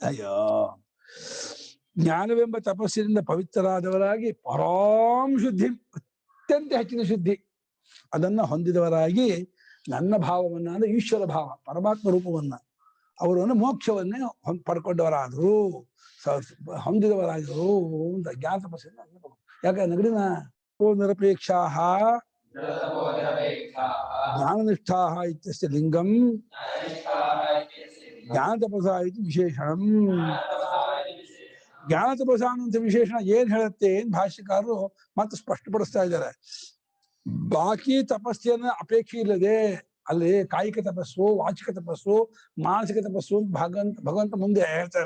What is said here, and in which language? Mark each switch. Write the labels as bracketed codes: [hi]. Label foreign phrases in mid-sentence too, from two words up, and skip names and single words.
[kn] ಅಯ್ಯೋ, ಜ್ಞಾನವೆಂಬ ತಪಸ್ಸಿನಿಂದ ಪವಿತ್ರರಾದವರಾಗಿ [sa] ಪರಾಂ ಶುದ್ಧಿ, [kn] ಅತ್ಯಂತ ಹೆಚ್ಚಿನ ಶುದ್ಧಿ ಅದನ್ನ ಹೊಂದಿದವರಾಗಿ ನನ್ನ ಭಾವವನ್ನ ಅಂದ್ರೆ ಈಶ್ವರ ಭಾವ, ಪರಮಾತ್ಮ ರೂಪವನ್ನ, ಅವರನ್ನು ಮೋಕ್ಷವನ್ನೇ ಪಡ್ಕೊಂಡವರಾದ್ರು, ಹೊಂದಿದವರಾದ್ರು ಅಂತ ಜ್ಞಾನ ತಪಸ್ಸಿಂದ. [sa] ಯಾಕೆ ನಗಡಿನ ನಿರಪೇಕ್ಷಾ ಜ್ಞಾನನಿಷ್ಠಾ ಇತ್ಯಸ್ಯ ಲಿಂಗಂ ಜ್ಞಾನ ತಪಸಾ ಇತಿ ವಿಶೇಷಣಂ. ಜ್ಞಾನ ತಪಸ [kn] ಅನ್ನುವಂಥ ವಿಶೇಷಣ ಏನ್ ಹೇಳುತ್ತೆ, ಏನ್ ಭಾಷ್ಯಕಾರರು ಮತ್ತೆ ಸ್ಪಷ್ಟಪಡಿಸ್ತಾ ಇದ್ದಾರೆ. ಬಾಕಿ ತಪಸ್ಸಿನ ಅಪೇಕ್ಷೆ ಇಲ್ಲದೆ ಅಲ್ಲಿ ಕಾಯಿಕ ತಪಸ್ಸು, ವಾಚಿಕ ತಪಸ್ಸು, ಮಾನಸಿಕ ತಪಸ್ಸು ಭಗವಂತ ಮುಂದೆ ಹೇಳ್ತಾರೆ.